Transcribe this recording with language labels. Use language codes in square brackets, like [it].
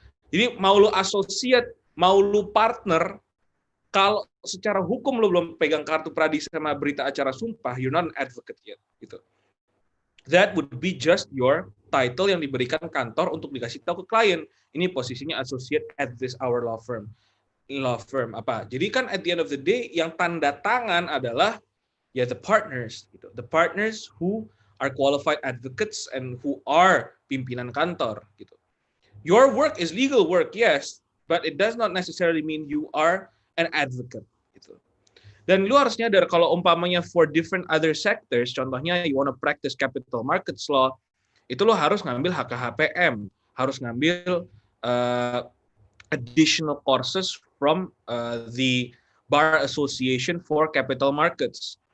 [id] Jadi mau lu associate, mau lu partner, kalau secara hukum lu belum pegang kartu pradi sama berita acara sumpah, [en] you're not an advocate yet. [id] Gitu. [en] That would be just your title [id] yang diberikan kantor untuk dikasih tahu ke klien. Ini posisinya [en] associate at this our law firm. [id] Apa? Jadi kan [en] at the end of the day [id] yang tanda tangan adalah ya [en] the partners [id] gitu. [en] The partners who are qualified advocates and who are [id] pimpinan kantor gitu. [en] Your work is legal work, yes, but it does not necessarily mean you are an advocate gitu. [id] Dan lu harus nyadar kalau umpamanya [en] for different other sectors, [id] contohnya [en] you want to practice capital markets law, [id] itu lo harus ngambil HKHPM, harus ngambil [en] additional courses from the Bar Association for Capital Markets.